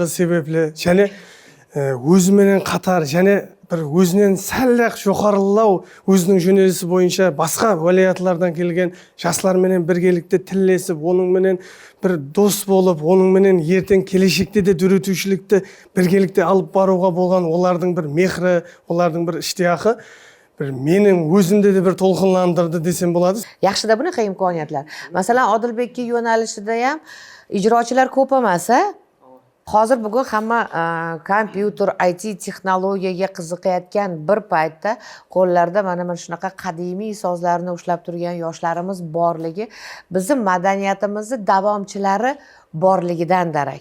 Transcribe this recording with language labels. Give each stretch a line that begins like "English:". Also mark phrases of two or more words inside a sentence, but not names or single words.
Kara-Kalpak: себеплі, және өзіменен қатар, және бір өзінен сәл-ақ жоғарылау өзінің жөнелісі бойынша басқа уәлаятлардан келген жастарменен біргелікте тілдесіп, оныңменен бір дос болып, оныңменен ертең келешекте де дөретушілікті біргелікте алып баруға болған олардың бір мехрі, олардың бір іштияқы
Uzbek: bir mening o'zimda de bir to'lqinlantirdi desam bo'ladi. Yaxshida bunaqa imkoniyatlar. Masalan, Odilbekka yo'nalishida ham ijrochilar ko'p emas-a? Hozir bugun hamma kompyuter, IT texnologiyaga qiziqayotgan bir paytda qo'llarida mana shunaqa qadimiy sozlarni ushlab turgan yoshlarimiz borligi bizning madaniyatimizni davomchilari borligidan darak.